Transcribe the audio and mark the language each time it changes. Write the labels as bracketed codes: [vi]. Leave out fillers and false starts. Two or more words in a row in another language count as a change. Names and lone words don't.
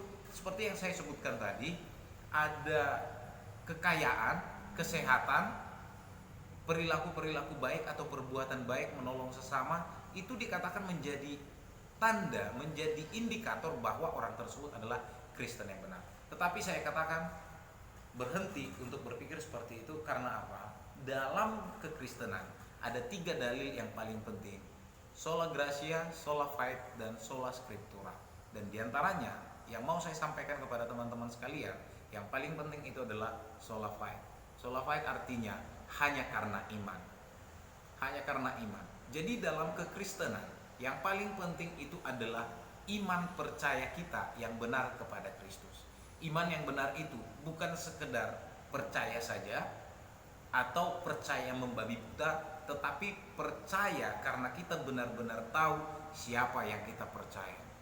[id] Seperti yang saya sebutkan tadi, ada kekayaan, kesehatan, perilaku-perilaku baik atau perbuatan baik, menolong sesama, itu dikatakan menjadi tanda, menjadi indikator bahwa orang tersebut adalah Kristen yang benar. Tetapi saya katakan berhenti untuk berpikir seperti itu. Karena apa? Dalam kekristenan ada 3 dalil yang paling penting: [la] sola gratia, sola fide, dan sola scriptura. [id] Dan diantaranya yang mau saya sampaikan kepada teman-teman sekalian, yang paling penting itu adalah [la] sola fide. Sola fide [id] artinya hanya karena iman. Hanya karena iman. Jadi dalam kekristenan yang paling penting itu adalah iman percaya kita yang benar kepada Kristus. Iman yang benar itu bukan sekedar percaya saja atau percaya membabi buta, tetapi percaya karena kita benar-benar tahu siapa yang kita percaya.